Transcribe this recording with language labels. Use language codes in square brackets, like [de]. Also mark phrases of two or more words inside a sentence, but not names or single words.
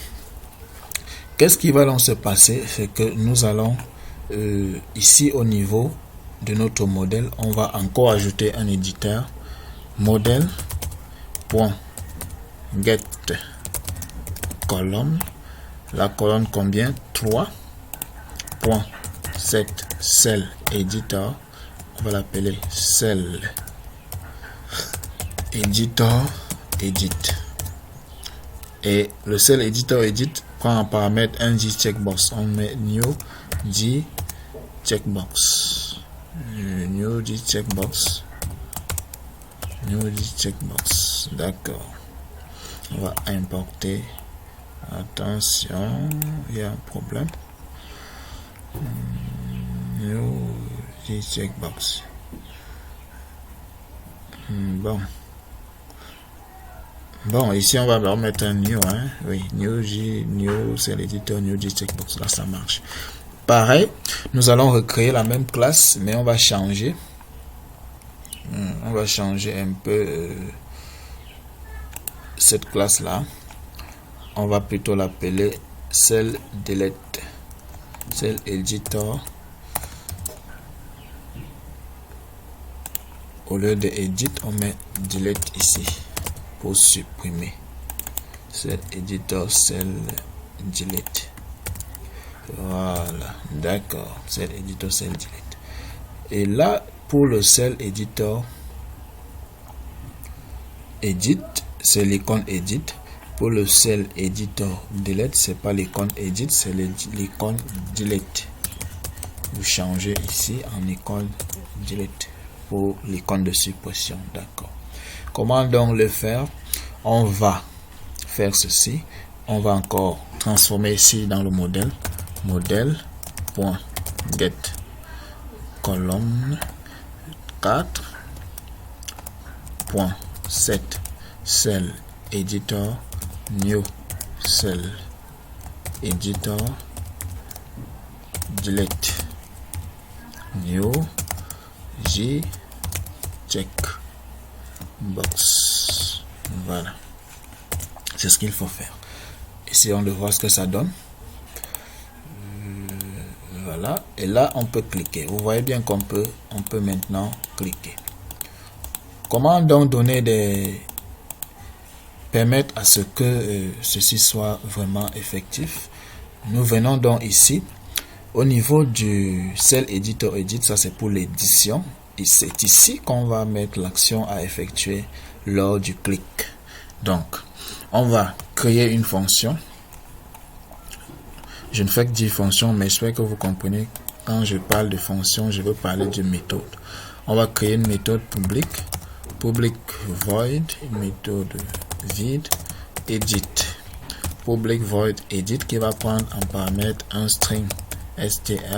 [fr] Qu'est-ce qui va donc se passer? C'est que nous allons, ici au niveau de notre modèle, on va encore ajouter un éditeur. Modèle.get colonne. La colonne combien? [en] 3.set cell editor. [fr] On va l'appeler [en] cell editor edit. [fr] Et le [en] cell editor edit [fr] prend en paramètre un [en] J checkbox. [fr] On met [en] new J checkbox. New J checkbox. New J checkbox. [fr] D'accord. On va importer. Attention, il y a un problème. [en] New J checkbox. [fr] Bon, ici on va remettre un new, hein. Oui, new, c'est l'éditeur [en] new J checkbox. [fr] Là, ça marche. Pareil, nous allons recréer la même classe, mais on va changer. On va changer un peu cette classe là. On va plutôt l'appeler [en] cell delete, cell editor. [fr] Au lieu de edit, on met delete ici pour supprimer. [en] Cell editor, cell delete. [fr] Voilà, d'accord. [en] Cell editor, cell delete. [fr] Et là, pour le [en] cell editor edit, [fr] c'est l'icône edit. Pour le [en] cell editor delete, [fr] c'est pas l'icône edit, c'est l'icône delete. Vous changez ici en icône delete pour l'icône de suppression. D'accord. Comment donc le faire? On va faire ceci. On va encore transformer ici dans le modèle. [en] Modèle.get colonne 4.set cell editor new cell editor delete new J checkbox. [fr] Voilà, c'est ce qu'il faut faire. Essayons de voir ce que ça donne. Voilà, et là on peut cliquer. Vous voyez bien qu'on peut maintenant cliquer. Comment donc permettre à ce que ceci soit vraiment effectif? Nous venons donc ici au niveau du [en] cell editor edit. [fr] Ça c'est pour l'édition, et c'est ici qu'on va mettre l'action à effectuer lors du clic. Donc on va créer une fonction. Je ne fais que dire fonction, mais j'espère que vous comprenez. Quand je parle de fonction, je veux parler de méthode. On va créer une méthode [en] public void, [fr] une méthode vide, edit, [en] public void edit, [fr] qui va prendre en paramètre un [en] string str.